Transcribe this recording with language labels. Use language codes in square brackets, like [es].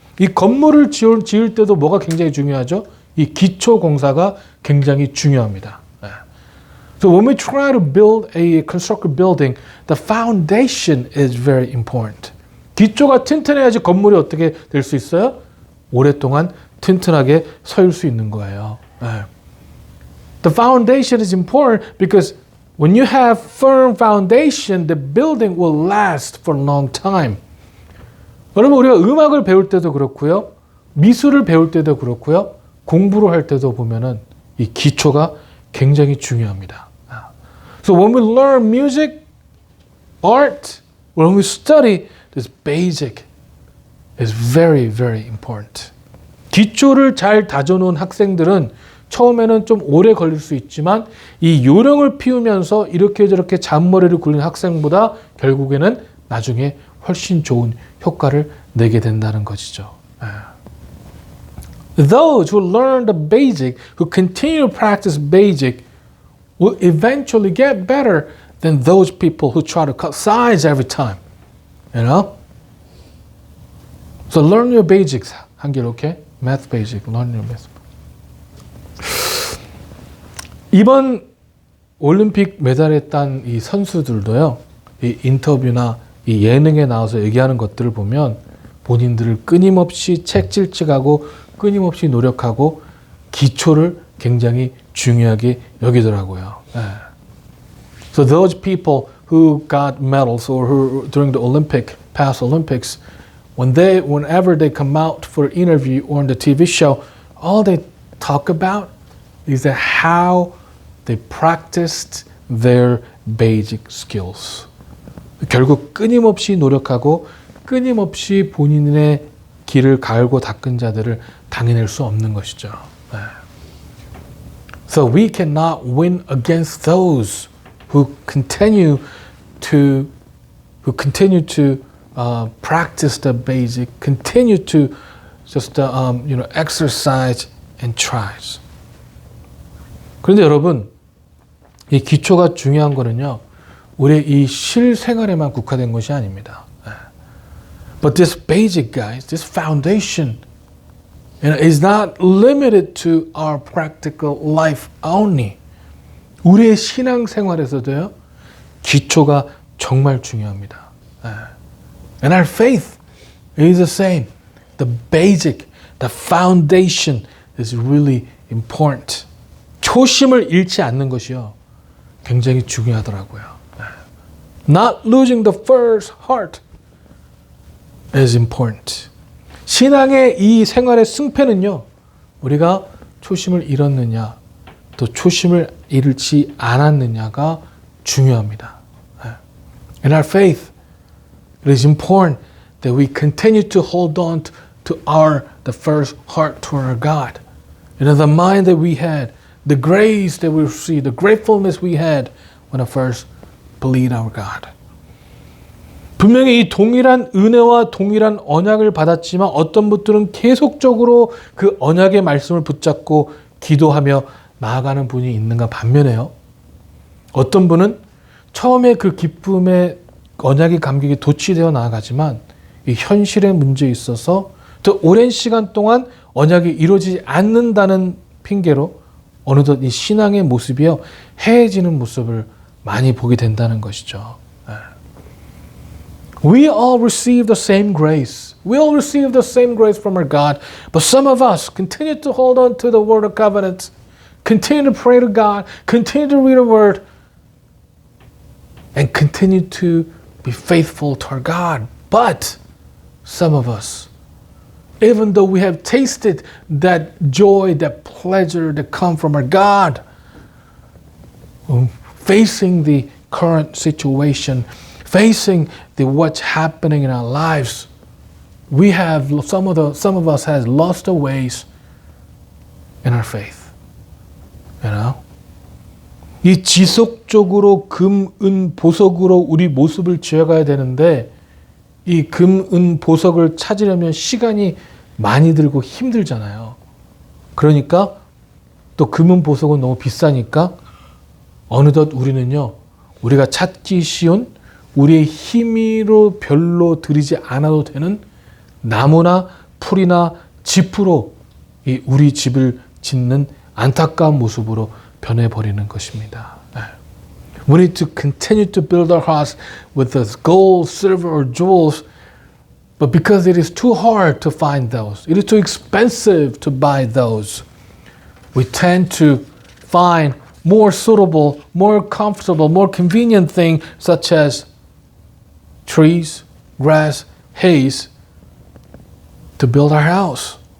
[ko] 이 건물을 지을 때도 뭐가 굉장히 중요하죠? 이 기초 공사가 굉장히 중요합니다. [en] So when we try to build a construct a building, the foundation is very important. [ko] 기초가 튼튼해야지 건물이 어떻게 될 수 있어요? 오랫동안 튼튼하게 설 수 있는 거예요. [en] The foundation is important because when you have firm foundation, the building will last for a long time. [ko] 여러분 우리가 음악을 배울 때도 그렇고요, 미술을 배울 때도 그렇고요, 공부를 할 때도 보면은 이 기초가 굉장히 중요합니다. [en] So when we learn music, art, when we study, this basic is very, very important. [ko] 기초를 잘 다져놓은 학생들은 처음에는 좀 오래 걸릴 수 있지만 이 요령을 피우면서 이렇게 저렇게 잔머리를 굴리는 학생보다 결국에는 나중에 훨씬 좋은 효과를 내게 된다는 것이죠. [en] Those who learn the basic, who continue to practice basic, will eventually get better than those people who try to cut sides every time. You know? So learn your basics. 한길, okay? Math basic. Learn your math. [ko] 이번 올림픽 메달에 딴 이 선수들도요, 이 인터뷰나 이 예능에 나와서 얘기하는 것들을 보면 본인들을 끊임없이 책질직하고 끊임없이 노력하고 기초를 굉장히 중요하게 여기더라고요. [en] So those people who got medals or who during the past Olympics, whenever they come out for an interview or on the TV show, all they talk about is that how they practiced their basic skills. [ko] 결국 끊임없이 노력하고 끊임없이 본인의 길을 갈고 닦은 자들을 당해낼 수 없는 것이죠. [en] So we cannot win against those who continue to practice the basic, continue to just exercise and tries. [ko] 그런데 여러분, 이 기초가 중요한 거는요, 우리의 이 실생활에만 국한된 것이 아닙니다. [en] But this basic, guys, this foundation, is not limited to our practical life only. [ko] 우리의 신앙생활에서도요, 기초가 정말 중요합니다. [en] And our faith is the same. The basic, the foundation is really important. [ko] 초심을 잃지 않는 것이요, 굉장히 중요하더라고요. [en] Not losing the first heart is important. [ko] 신앙의 이 생활의 승패는요, 우리가 초심을 잃었느냐, 또 초심을 잃지 않았느냐가 중요합니다. [en] In our faith, it is important that we continue to hold on to the first heart to our God. The mind that we had, the grace that we received, the gratefulness we had when I first believed our God. [ko] 분명히 이 동일한 은혜와 동일한 언약을 받았지만 어떤 분들은 계속적으로 그 언약의 말씀을 붙잡고 기도하며 나아가는 분이 있는가 반면에요. 어떤 분은 처음에 그 기쁨의 언약의 감격이 도취되어 나아가지만 이 현실의 문제에 있어서 더 오랜 시간 동안 언약이 이루어지지 않는다는 핑계로 어느덧 이 신앙의 모습이요 해해지는 모습을 많이 보게 된다는 것이죠. [en] We all receive the same grace. We all receive the same grace from our God. But some of us continue to hold on to the word of covenant, continue to pray to God, continue to read the word, and continue to be faithful to our God. But some of us, even though we have tasted that joy, that pleasure that come from our God, facing the current situation, facing what's happening in our lives, we have some of us has lost the ways in our faith. You know? [ko] 이 지속적으로 금, 은, 보석으로 우리 모습을 지어가야 되는데 이 금, 은, 보석을 찾으려면 시간이 많이 들고 힘들잖아요. 그러니까 또 금은 보석은 너무 비싸니까 어느덧 우리는요, 우리가 찾기 쉬운 우리의 힘으로 별로 들이지 않아도 되는 나무나 풀이나 짚으로 이 우리 집을 짓는 안타까운 모습으로 변해버리는 것입니다. [en] We need to continue to build our house with the gold, silver, or jewels, but because it is too hard to find those, it is too expensive to buy those, we tend to find more suitable, more comfortable, more convenient things such as trees, grass, haze to build our house.